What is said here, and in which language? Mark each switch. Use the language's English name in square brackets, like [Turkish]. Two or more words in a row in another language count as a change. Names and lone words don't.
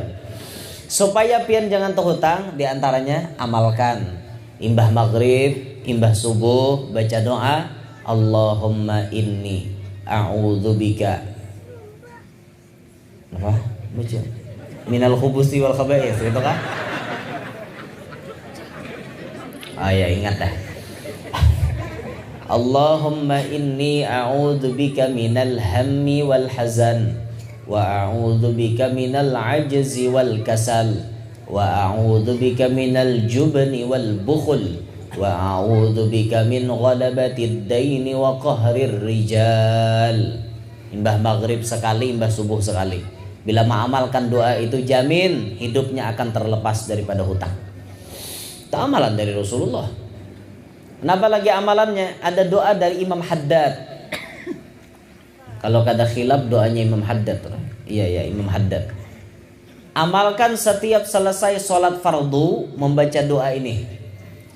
[Banjar] Supaya pian jangan tuh hutang, diantaranya amalkan imbah maghrib, imbah subuh baca doa, [Arabic] اللهم إني أعوذ بك [Banjar] apa? [Arabic] Baca من الخبث والخبائث, [Banjar] gitu kan? Ah ya ingat dah. [Arabic] اللهم إني أعوذ بك من الهم والحزن وأعوذ بك من العجز والكسل وأعوذ بك من الجبن والبخل وأعوذ بك من غلبة الدين وقهر الرجال. [Banjar] Imbah maghrib sekali, imbah subuh sekali. Bila mengamalkan doa itu jamin hidupnya akan terlepas daripada hutang. Itu amalan dari Rasulullah. Kenapa lagi amalannya? Ada doa dari Imam Haddad. Kalau kada khilaf doanya Imam Haddad. Iya Imam Haddad. Amalkan setiap selesai sholat fardu membaca doa ini.